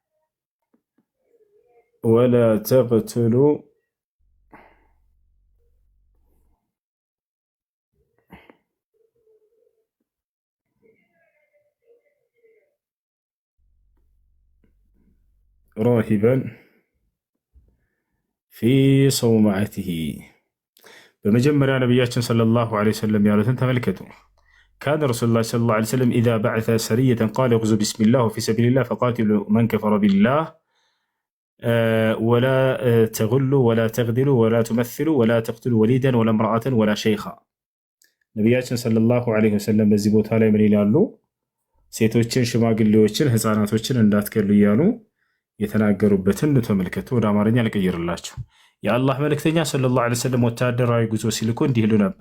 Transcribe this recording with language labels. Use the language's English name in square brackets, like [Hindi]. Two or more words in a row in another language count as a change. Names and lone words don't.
[Arabic] ولا تقتلوا راهبا في صومعته። [Amharic] በመጀመሪያ ነቢያችን [Arabic] صلى الله عليه وسلم [Amharic] ያሉትን ተመልከቱ። [Arabic] كان رسول الله صلى الله عليه وسلم إذا بعث سرية قال اغزوا بسم الله وفي سبيل الله فقاتلوا من كفر بالله ولا تغلوا ولا تغدروا ولا تمثلوا ولا تقتلوا وليدا ولا امرأة ولا شيخا። [Amharic] ነቢያችን [Arabic] صلى الله عليه وسلم [Amharic] በዚህ ቦታ ላይ ምን ይላሉ? ሴቶችን፣ ሽማግሌዎችን፣ ህፃናቶችን እንዳትገሉ እያሉ የተናገሩበትን ተመልከቱ። ወደ አማርኛ ልቀይርላችሁ። የአላህ መልእክተኛ [Arabic] صلى الله عليه وسلم [Amharic] ወታደራዊ ጉዞ ሲልኩ እንዲህ ይሉ ነበር።